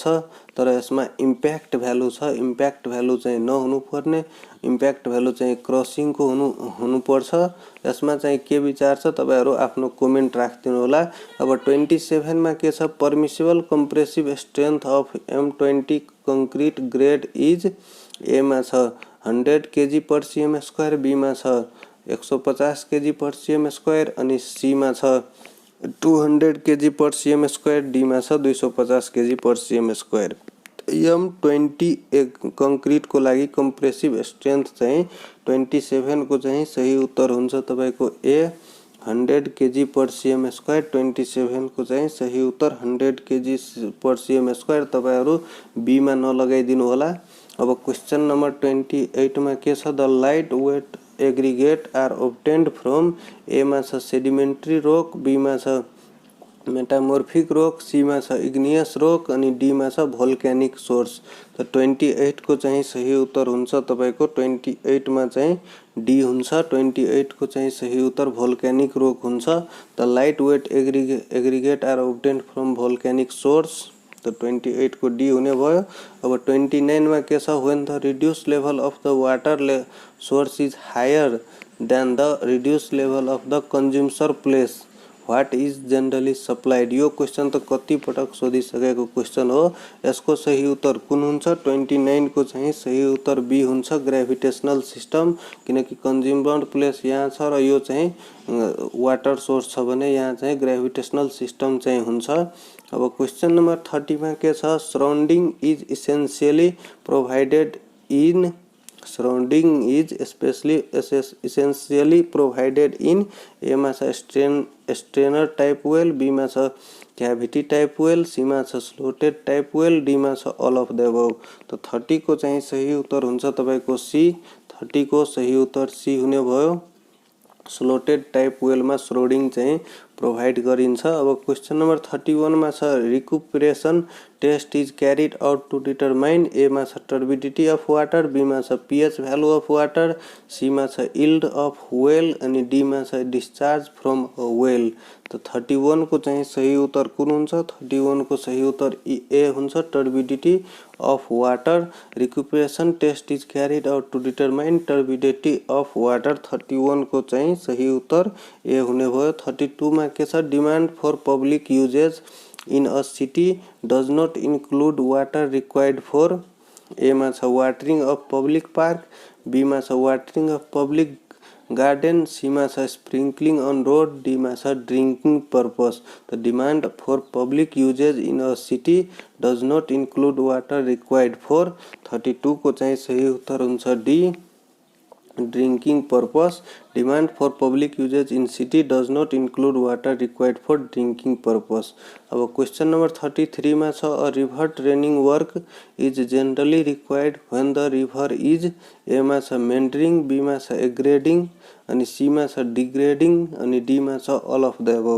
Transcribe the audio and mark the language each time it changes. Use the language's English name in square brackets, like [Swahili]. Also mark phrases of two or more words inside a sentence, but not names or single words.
[Nepali] तर यसमा [English] impact value [Nepali] छ, [English] impact value [Nepali] चाहिँ नहुनु पर्ने, [English] impact value [Nepali] चाहिँ क्रसिङ को हुनु पर्छ। यसमा चाहिँ के विचार छ तपाईहरु आफ्नो कमेन्ट राख्दिनु होला। अब 27 मा के छ, [English] permissible compressive strength of M20 concrete grade is. [Nepali] ए मा छ 100 [English] kg per cm square, [Nepali] बी मा छ 150 [English] kg per cm square, [Nepali] अनि सी मा छ 200 [English] kg per cm square, [Nepali] डी मा छ 250 [English] kg per cm square. [Nepali] M20 कंक्रीट को लागि [English] compressive strength [Nepali] चाहिँ 27 को चाहिँ सही उत्तर हुन्छ तपाईको ए, 100 [English] kg per cm square. [Nepali] 27 को चाहिँ सही उत्तर 100 [English] kg per cm square. [Nepali] तपाईहरु बी मा नलगाइदिनु होला। अब [English] question number [Nepali] 28 मा के छ, [English] the light weight aggregate are obtained from. [Nepali] ए मा छ [English] sedimentary rock, [Nepali] बी मा छ [English] metamorphic rock, [Nepali] सी मा छ [English] igneous rock, [Nepali] अनि डी मा छ [English] volcanic source. [Nepali] तो 28 को चाहिँ सही उत्तर हुन्छ तपाईको 28 मा चाहिँ डी हुन्छ। 28 को चाहिँ सही उत्तर [English] volcanic rock [Nepali] हुन्छ। [English] the light weight aggregate are obtained from volcanic source. [Nepali] तो 28 को डी हुने भयो। अब 29 मा के छ, [English] when the reduced level of the water source is higher than the reduced level of the consumer place, what is generally supplied. [Nepali] यो क्वेश्चन त कति पटक सोधिसकेको क्वेश्चन हो। यसको सही उत्तर कुन हुन्छ? 29 को चाहिँ सही उत्तर बी हुन्छ, [English] gravitational system, [Nepali] किनकि [English] consumer place [Nepali] यहाँ छ र यो चाहिँ [English] water source [Nepali] छ भने यहाँ चाहिँ [English] gravitational system [Nepali] चाहिँ हुन्छ। अब [English] question number [Nepali] 30 मा के छ, [English] surrounding is essentially provided in. Surrounding is essentially provided in। [Nepali] ए मा छ [English] strainer type well, [Nepali] बी मा छ [English] cavity type well, [Nepali] सी मा छ [English] slotted type well, [Nepali] डी मा छ [English] all of the above। [Nepali] तो 30 को चाहिँ सही उत्तर हुन्छ तपाईको सी। 30 को सही उत्तर सी हुने भयो। [English] slotted type well [Nepali] मा सराउन्डिङ चाहिँ प्रोभाइड गरिन्छ। अब [English] question number [Nepali] 31 मा छ, [English] recuperation test is carried out to determine. [Nepali] ए मा छ [English] turbidity of water, [Nepali] बी मा छ [English] pH value of water, [Nepali] सी मा छ [English] yield of well, [Nepali] अनि डी मा छ [English] discharge from well. [Nepali] तो 31 को चाहिँ सही उत्तर कुन हुन्छ? 31 को सही उत्तर ए हुन्छ, [English] turbidity of water. recuperation test is carried out to determine turbidity of water. [Nepali] 31 को चाहिँ सही उत्तर ए हुने भयो। 32 मा के छ, [English] demand for public uses in a city does not include water required for. [Nepali] ए मा छ [English] watering of public park, [Nepali] बी मा छ [English] watering of public garden, [Nepali] सी मा छ [English] sprinkling on road, [Nepali] डी मा छ [English] drinking purpose. the demand for public uses in a city does not include water required for. [Nepali] 32 को चाहिँ सही उत्तर हुन्छ डी [English] drinking purpose. demand for public uses in city does not include water required for drinking purpose. [Nepali] अब [English] question number [Nepali] 33 में छ [English] a river training work is generally required when the river is [Nepali] ए मा छ मेन्डरिंग, बी मा छ एग्रेडिंग, अनि सी मा छ डिग्रेडिंग, अनि डी मा छ [English] all of the above.